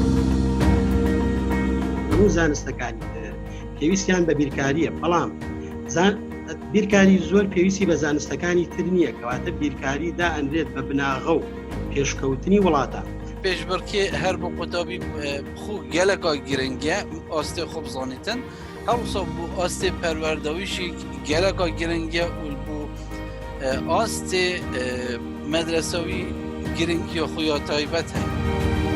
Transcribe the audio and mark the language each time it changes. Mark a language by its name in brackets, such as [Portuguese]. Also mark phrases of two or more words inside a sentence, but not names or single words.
[Central Kurdish] هەموو زانستەکانی پێویستیان بە بیرکاریە، بەڵام بیرکاری زۆر پێویستی بە زانستەکانی تر نییە، کەواتە بیرکاری دائەنرێت بە بناغە و پێشکەوتنی وڵاتە. [Kurdish] پێشبڕکێ هەر بۆ قوتابی خو geleka giringe astê xwe bizanîtin hewsa bû astê perwerdewîşî geleka giringe û bû astê medresewî giringiya xwe ya taybet heye.